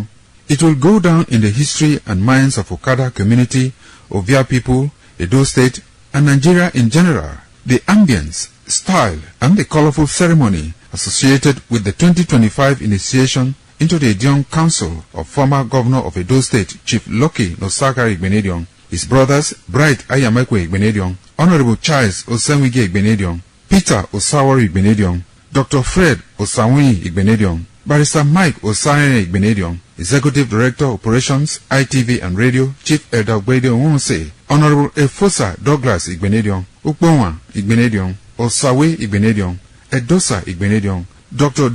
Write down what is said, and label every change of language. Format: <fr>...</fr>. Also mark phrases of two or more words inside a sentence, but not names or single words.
<en>It will go down in the history and minds of Okada community, Ovia people, Edo State, and Nigeria in general. The ambience, style, and the colorful ceremony associated with the 2025 initiation into the Edion Council of former Governor of Edo State, Chief Lucky Nosakari Igbenedion, his brothers Bright Ayamekwe Igbenedion, Honorable Charles Osenwige Igbenedion, Peter Osawori Igbenedion, Dr. Fred Osawuni Igbenedion, Barrister Mike Osane Igbenedion, Executive Director Operations, ITV and Radio, Chief Elder Ogbedio Wonse, Honorable Efosa Douglas Igbenedion, Ukbonwa Igbenedion, Osawe Igbenedion, Edosa Igbenedion, Dr.</en>